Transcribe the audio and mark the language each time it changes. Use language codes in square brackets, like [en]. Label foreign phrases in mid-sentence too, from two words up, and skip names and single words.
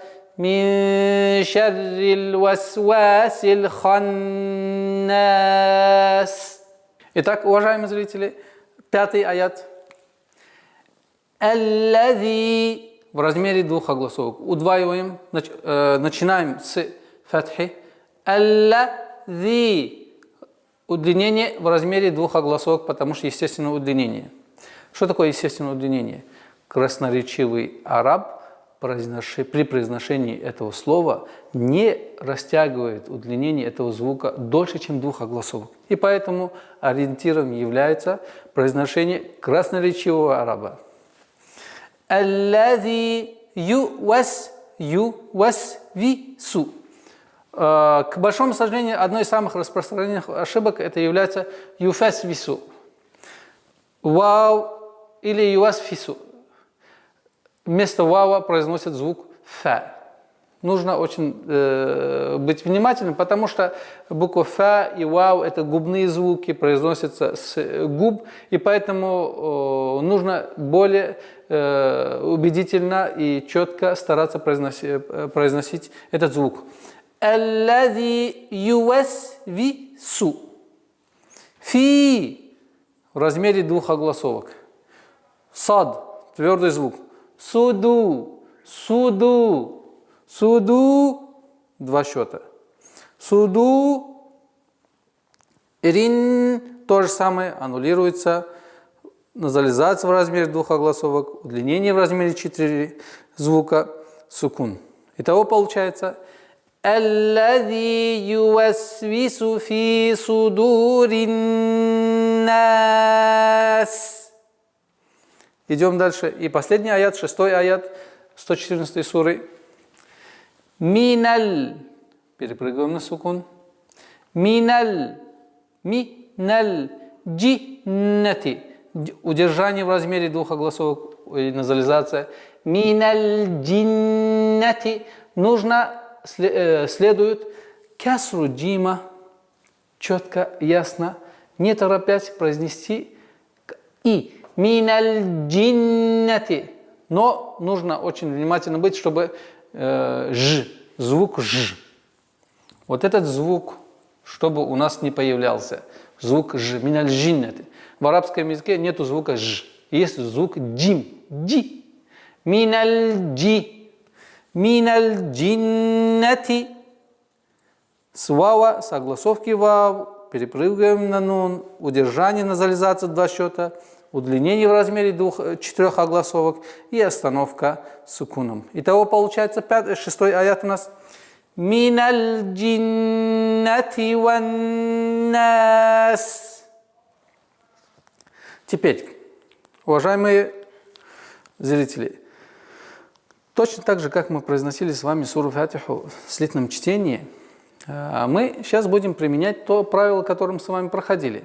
[ar] من شر الوسواس الخناس. [ru] Итак, уважаемые зрители, 5 аят. Аллази. В размере 2 огласовок. Удваиваем. Начинаем с фатхи. Аллази. Удлинение в размере 2 огласовок, потому что естественное удлинение. Что такое естественное удлинение? Красноречивый араб при произношении этого слова не растягивает удлинение этого звука дольше, чем двух огласовок. И поэтому ориентиром является произношение красноречивого араба. [ar] الذي يوسوس. [ru] К большому сожалению, одной из самых распространенных ошибок это является юфасвису. Вау или ювасфису. Вместо вава произносят звук фа. Нужно очень быть внимательным, потому что буква фа и вау – это губные звуки, произносятся с губ, и поэтому нужно более убедительно и четко стараться произносить этот звук. [ar] الذي يوسوس. [ru] Фи в размере двух огласовок. Сад – твердый звук. Суду, суду, суду, два счета. Суду, рин, то же самое, аннулируется. Назализация в размере двух огласовок, удлинение в размере 4 звука, сукун. Итого получается [ar] الذي يوسوس في صدور الناس. [ru] Идем дальше. И последний аят, 6-й аят 114 суры. Миналь. Перепрыгиваем на сукун. [ar] من الجنة. [ru] Удержание в размере двух огласовок и назализация. [ar] من الجنة. [ru] Следует кясру джима. Четко, ясно, не торопясь произнести и. [ar] من الجنة. [ru] Но нужно очень внимательно быть, чтобы звук ж. Вот этот звук, чтобы у нас не появлялся. Звук ж. [ar] من الجنة. [ru] В арабском языке нету звука ж. Есть звук джим. Джи. [ar] من الجنة. [ru] С вава, с огласовки вав. Перепрыгиваем на нун. Удержание, назализация, два счета. Удлинение в размере 4 огласовок и остановка сукуном. Итого получается 6-й аят у нас. [ar] من الجنة والناس. [ru] Теперь, уважаемые зрители, точно так же, как мы произносили с вами суру Фатиху в слитном чтении, мы сейчас будем применять то правило, которое мы с вами проходили.